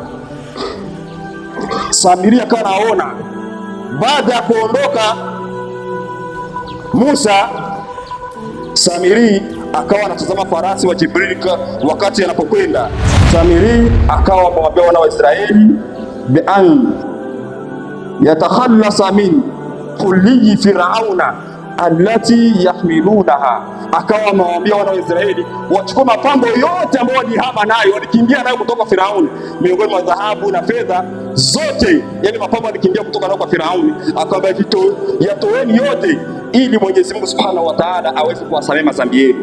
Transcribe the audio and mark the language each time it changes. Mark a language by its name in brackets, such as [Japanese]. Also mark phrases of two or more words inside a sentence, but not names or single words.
[Swahili] Samiri akawa anaona baada ya kuondoka Musa, Samiri akawa anatazama farasi wa Jibril wakati anapokwenda. Samiri akawa amewambia wana wa Israeli [Arabic] بأن يتخلص من كل فرعون التي يحملونها. [Swahili] Akawa amewambia wana wa Israeli wachukue mapambo yote ambayo walihama nayo, walikimbia nayo kutoka Firauni, miongoni mwa dhahabu na fedha zote, yani mapambo walikimbia kutoka nayo kwa Firauni. Akawaambia yatoeni yote, ili Mwenyezi Mungu [Arabic] سبحانه وتعالى [Swahili] aweze kuwasamehe madhambi yenu.